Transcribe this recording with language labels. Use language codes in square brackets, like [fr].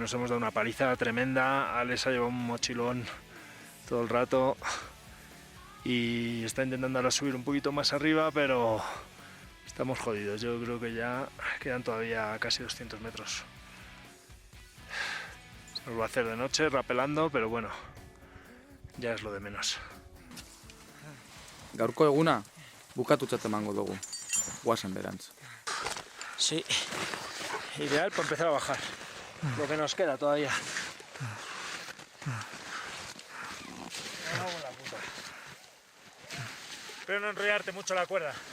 [es] Nos hemos dado una paliza tremenda. Alex ha llevado un mochilón todo el rato y está intentando ahora subir un poquito más arriba, pero estamos jodidos. Yo creo que ya quedan todavía casi 200 metros. Se nos va a hacer de noche rapelando, pero bueno, ya es lo de menos. [eu] Gaurko eguna bukatutzat emango dugu. Guazen berantz. [es] Sí, ideal para empezar a bajar. Lo que nos queda todavía. Espero no enrollarte mucho la cuerda.